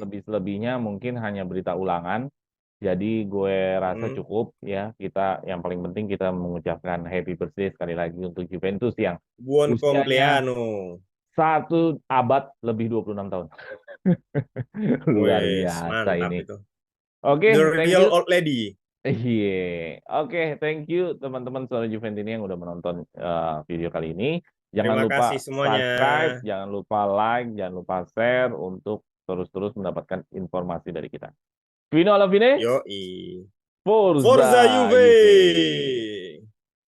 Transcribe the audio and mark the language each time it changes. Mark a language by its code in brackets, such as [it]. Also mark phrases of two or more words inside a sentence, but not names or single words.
[id] lebih-selebihnya mungkin hanya berita ulangan. Jadi gue rasa Hmm. cukup ya, kita yang paling penting kita mengucapkan [en] happy birthday [id] sekali lagi untuk Juventus yang [it] Buon [id] usianya [it] compleanno. [id] 1 abad lebih 26 tahun. Luar Wes, biasa mantap ini. itu. [en] The [id] Oke, thank [en] real you. old lady. [id] Iya, oke, [en] thank you [id] teman-teman Suara Juventini yang udah menonton video kali ini. Jangan Terima lupa kasih semuanya. subscribe, jangan lupa like, jangan lupa share untuk terus-terus mendapatkan informasi dari kita. [it] Vino alla fine, [id] Yoi. [it] Forza Forza Juve! Juve.